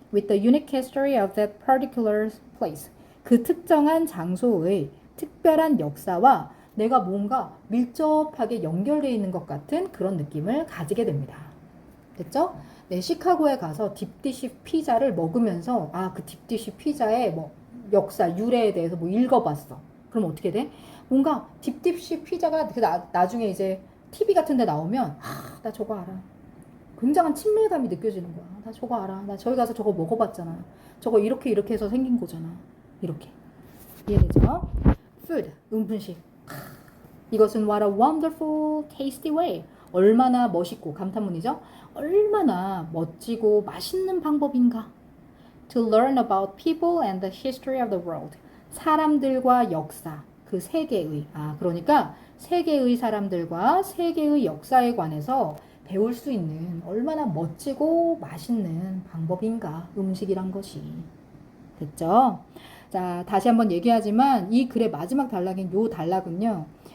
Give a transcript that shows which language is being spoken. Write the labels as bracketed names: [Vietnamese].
[English] With the unique history of that particular place. [Korean] 그 특정한 장소의 특별한 역사와 내가 뭔가 밀접하게 연결되어 있는 것 같은 그런 느낌을 가지게 됩니다. 됐죠? 네, 시카고에 가서 딥디쉬 피자를 먹으면서 그 딥디쉬 피자의 뭐 역사, 유래에 대해서 뭐 읽어봤어. 그럼 어떻게 돼? 뭔가 딥디쉬 피자가 나중에 이제 TV 같은 데 나오면 나 저거 알아. 굉장한 친밀감이 느껴지는 거야. 나 저거 알아. 나 저기 가서 저거 먹어봤잖아. 저거 이렇게 해서 생긴 거잖아. 이렇게. 이해되죠? Food, 음식. 이것은 [English] what a wonderful, tasty way. [Korean] 얼마나 멋있고, 감탄문이죠? 얼마나 멋지고 맛있는 방법인가? [English] To learn about people and the history of the world. [Korean] 사람들과 역사, 그 세계의, 그러니까 세계의 사람들과 세계의 역사에 관해서 배울 수 있는 얼마나 멋지고 맛있는 방법인가, 음식이란 것이. 됐죠? 자, 다시 한번 얘기하지만 이 글의 마지막 단락인 요 단락은요.